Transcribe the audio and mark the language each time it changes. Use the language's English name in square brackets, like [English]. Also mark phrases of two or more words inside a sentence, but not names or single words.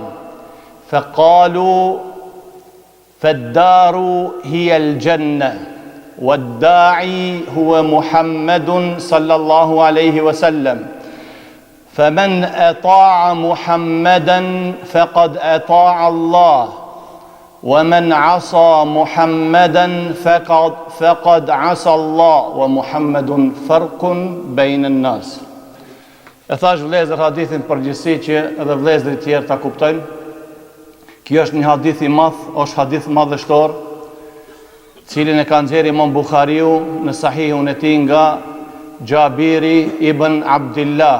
[Arabic] فقالوا فالدار هي الجنة والداعي هو محمد صلى الله عليه وسلم، فمن أطاع محمدا فقد أطاع الله، ومن عصى محمدا فقد عصى الله، ومحمد فرق بين الناس. [Albanian] E thash vëllezër hadithin përgjithësi që edhe vëllezërit tjerë ta kuptojnë. Kjo është një hadith i madh, është hadith madhështor, cilin e ka nxjerrë Imam Buhariu në Sahihun e tij nga Jabiri ibn Abdullah.